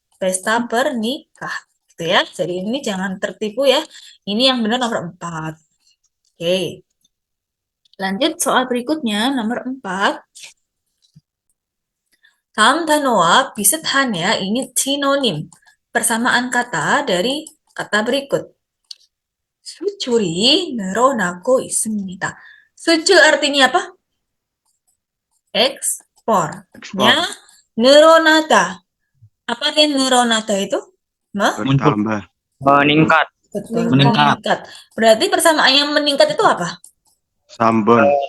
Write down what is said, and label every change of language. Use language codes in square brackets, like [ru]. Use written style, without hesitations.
[id] Pesta pernikah. Gitu ya. Jadi ini jangan tertipu ya. Ini yang benar nomor 4. Oke. Lanjut soal berikutnya nomor 4. [ko] 다음 단어와 비슷한 [id] ya, ini sinonim. Persamaan kata dari kata berikut. [ko] 수출이 늘어나고 있습니다. [id] 수출 artinya apa? Ekspor. Ya, 늘어나다. Apa artinya 늘어나다 itu? Bertambah. Meningkat. Betul, Meningkat. meningkat. Berarti persamaan yang meningkat itu apa? [ko] Sambon.